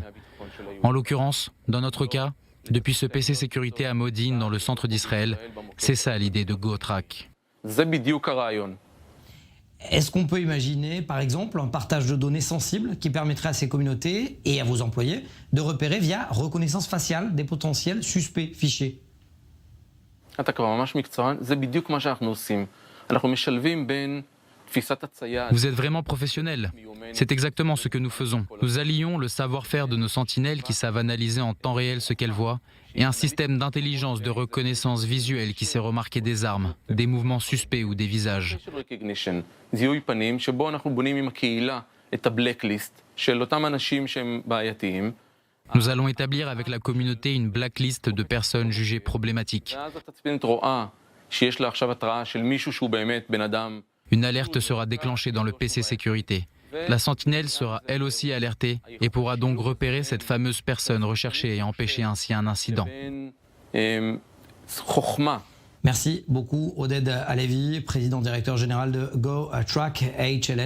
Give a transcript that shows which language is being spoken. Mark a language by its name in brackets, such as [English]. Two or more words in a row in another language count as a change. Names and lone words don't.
[French] En l'occurrence, dans notre cas, depuis ce PC sécurité à Modin dans le centre d'Israël, c'est ça l'idée de GoTrack. Est-ce qu'on peut imaginer, par exemple, un partage de données sensibles qui permettrait à ces communautés et à vos employés de repérer via reconnaissance faciale des potentiels suspects fichés? [Hebrew] אתה כבר ממש מקצוען, זה בדיוק מה שאנחנו עושים. אנחנו משלבים בין תפיסת הצייד. [French] Vous êtes vraiment professionnel. C'est exactement ce que nous faisons. Nous allions le savoir-faire de nos sentinelles qui savent analyser en temps réel ce qu'elles voient et un système d'intelligence de reconnaissance visuelle qui sait remarquer des armes, des mouvements suspects ou des visages. [Hebrew] זיהוי פנים, שבו אנחנו בונים עם הקהילה את הבלקליסט של אותם אנשים שהם בעייתיים. [French] Nous allons établir avec la communauté une blacklist de personnes jugées problématiques. [Hebrew] ואז התצפית רואה שיש לה עכשיו התראה של מישהו שהוא באמת בן אדם. [French] Une alerte sera déclenchée dans le PC sécurité. La sentinelle sera elle aussi alertée et pourra donc repérer cette fameuse personne recherchée et empêcher ainsi un incident. [Hebrew] חוכמה. [French] Merci beaucoup, Oded Alevi, président directeur général de GoTrack HLS.